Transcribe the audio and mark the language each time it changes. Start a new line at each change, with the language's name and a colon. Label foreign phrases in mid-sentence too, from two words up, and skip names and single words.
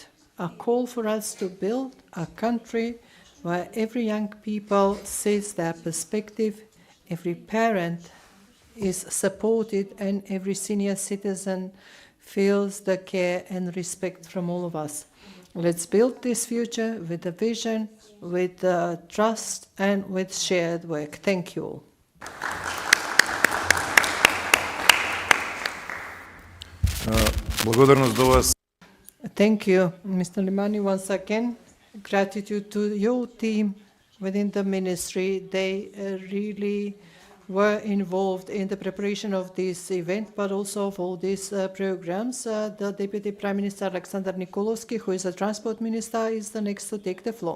English: A call for us to build a country where every young people sees their perspective, every parent is supported, and every senior citizen feels the care and respect from all of us. Let's build this future with a vision, with trust, and with shared work. Thank you all.
Macedonian: Благодарност до вас.
English: Thank you, Mr. Limani, once again. Gratitude to your team within the ministry. They really were involved in the preparation of this event, but also of all these programs. The Deputy Prime Minister Alexander Nikolovsky, who is the Transport Minister, is the next to take the floor.